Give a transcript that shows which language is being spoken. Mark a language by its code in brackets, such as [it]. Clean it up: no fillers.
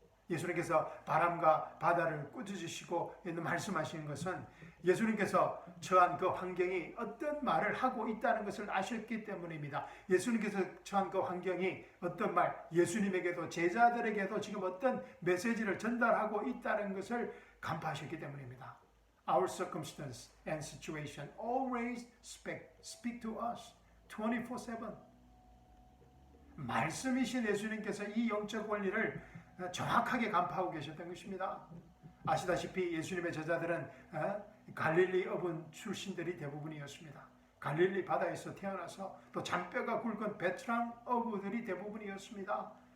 [ko] 예수님께서 바람과 바다를 꾸짖으시고 말씀하시는 것은 예수님께서 처한 그 환경이 어떤 말을 하고 있다는 것을 아셨기 때문입니다. 예수님께서 처한 그 환경이 어떤 말, 예수님에게도 제자들에게도 지금 어떤 메시지를 전달하고 있다는 것을 간파하셨기 때문입니다. [en] Our circumstance and situation always speak to us 24/7. [ko] 말씀이신 예수님께서 이 영적 원리를 정확하게 간파하고 계셨던 것입니다. 아시다시피 예수님의 제자들은 갈릴리 어분 출신들이 대부분이었습니다. 갈릴리 바다에서 태어나서 또 잔뼈가 굵은 베트랑 어부들이 대부분이었습니다.